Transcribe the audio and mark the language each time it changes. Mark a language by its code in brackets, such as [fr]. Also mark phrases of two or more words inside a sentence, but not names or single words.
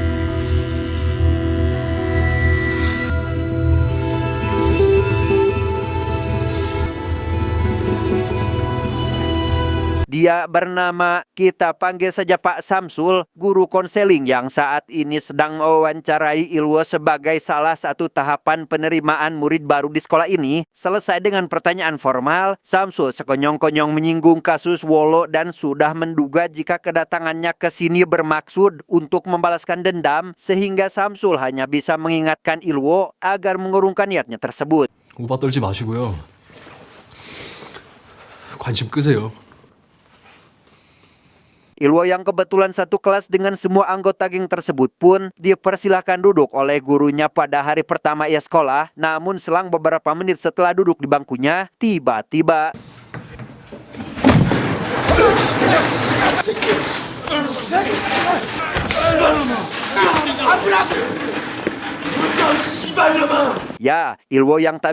[id] Dia bernama, kita panggil saja Pak Samsul, guru konseling yang saat ini sedang mewawancarai Ilwo sebagai salah satu tahapan penerimaan murid baru di sekolah ini. Selesai dengan pertanyaan formal, Samsul sekonyong-konyong menyinggung kasus Wolo dan sudah menduga jika kedatangannya ke sini bermaksud untuk membalaskan dendam, sehingga Samsul hanya bisa mengingatkan Ilwo agar mengurungkan niatnya tersebut. [ko] 오바 떨지 마시고요. 관심 끄세요. [id] Ilwo yang kebetulan satu kelas dengan semua anggota geng tersebut pun dipersilahkan duduk oleh gurunya pada hari pertama ia sekolah. Namun selang beberapa menit setelah duduk di bangkunya, tiba-tiba ya, Ilwo yang tak